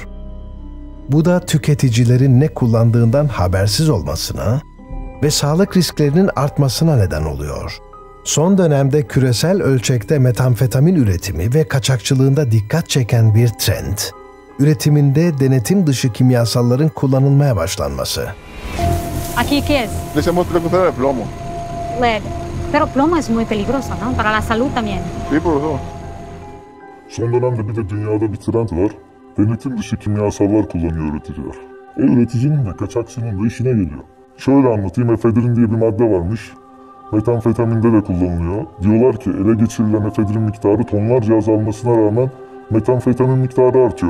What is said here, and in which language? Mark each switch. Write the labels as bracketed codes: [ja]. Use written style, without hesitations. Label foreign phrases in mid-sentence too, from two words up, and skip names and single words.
[tr] Bu da tüketicilerin ne kullandığından habersiz olmasına ve sağlık risklerinin artmasına neden oluyor. Son dönemde küresel ölçekte metamfetamin üretimi ve kaçakçılığında dikkat çeken bir trend, üretiminde denetim dışı kimyasalların kullanılmaya başlanması. [es] ¿Aquí qué es? Les hemos preguntado de plomo. Lead. Pero plomo es muy peligroso, ¿no? Para la salud también. Sí, por eso. [tr] Son dönemde bir de dünyada bir trend var. Denetim dışı kimyasallar kullanıyor üreticiler. Üreticinin de kaçakçının da işine geliyor. Şöyle anlatayım, efedrin diye bir madde varmış. Metamfetaminde de kullanılıyor. Diyorlar ki ele geçirilen efedrin miktarı tonlarca azalmasına rağmen metamfetamin miktarı artıyor.